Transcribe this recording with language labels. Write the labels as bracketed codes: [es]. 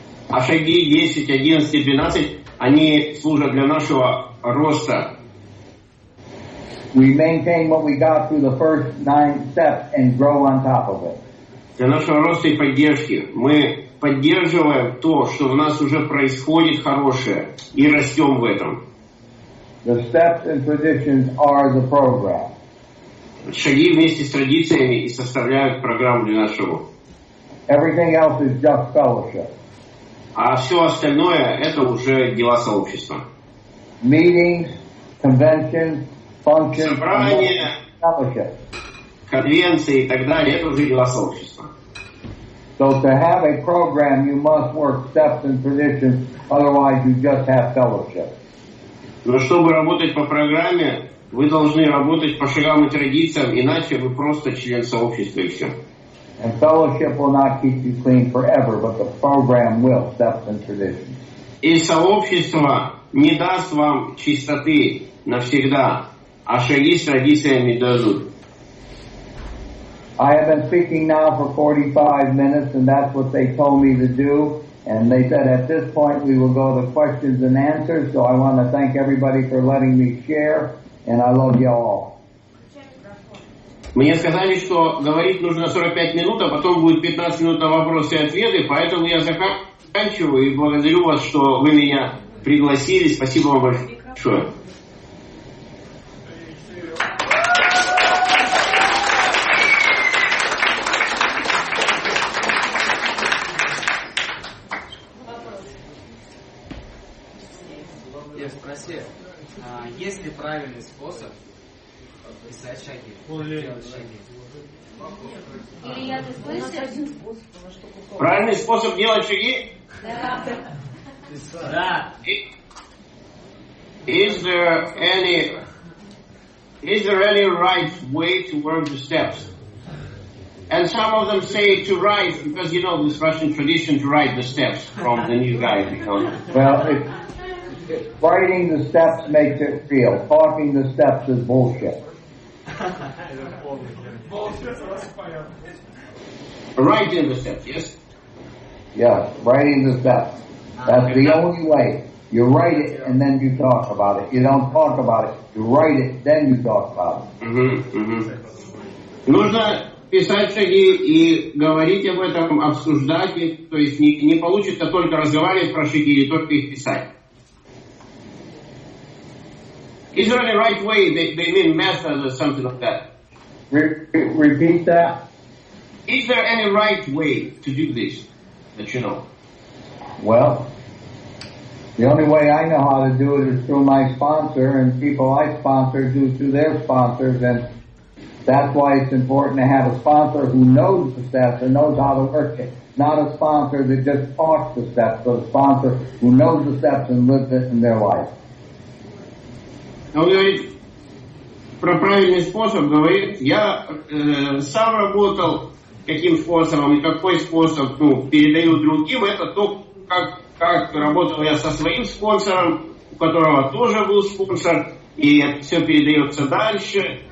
[ru] А шаги 10, 11 и 12, они служат для нашего роста. [en] We maintain what we got through the first 9 steps and grow on top of it. [ru] Для нашего роста и поддержки мы поддерживаем то, что в нас уже происходит хорошее, и растем в этом. [en] The steps and traditions are the program. [ru] Шаги вместе с традициями и составляют программу для нашего. [en] Everything else is just fellowship. [ru] А все остальное — это уже дела сообщества. [en] Meetings, conventions, functions, [ru] Собрания, [en] fellowship. [ru] конвенции и так далее — это уже дела сообщества. [en] So to have a program, you must work steps and traditions, otherwise you just have fellowship. [ru] Но чтобы работать по программе, вы должны работать по шагам и традициям, иначе вы просто член сообщества и все. [en] And fellowship will not keep you clean forever, but the program will, steps and traditions. [ru] И сообщество не даст вам чистоты навсегда, а шаги с традициями дадут. [en] I have been speaking now for 45 minutes, and that's what they told me to do. And they said at this point we will go to questions and answers. So I want to thank everybody for letting me share, and I love you all. [ru] Мне сказали, что говорить нужно 45 минут, а потом будет 15 минут на вопросы и ответы, поэтому я заканчиваю и благодарю вас, что вы меня пригласили. Спасибо вам большое. Я спросил, есть ли правильный способ писать шаги, делать шаги? Илья, ты слышишь? Правильный способ делать шаги? Да. [en] Is there any right way to work the steps? And some of them say to write, because you know this Russian tradition to write the steps from the new guy. Well, writing the steps makes it real. Talking the steps is bullshit. Writing the steps, yes? Yes, writing the steps. That's the only way. You write it and then you talk about it. You don't talk about it. You write it, then you talk about it. [ru] Нужно писать шаги и говорить об этом, обсуждать их. То есть не получится только разговаривать про шаги или только их писать. [en] Is there any right way? They mean method or something like that. Repeat that. Is there any right way to do this that you know? Well, the only way I know how to do it is through my sponsor, and people I sponsor do through their sponsors, and that's why it's important to have a sponsor who knows the steps and knows how to work it. Not a sponsor that just talks the steps, but a sponsor who knows the steps and lives it in their life. [ru] Он говорит про правильный способ, говорит, я сам работал каким способом и какой способ передаю другим, это то, как работал я со своим спонсором, у которого тоже был спонсор, и все передается дальше.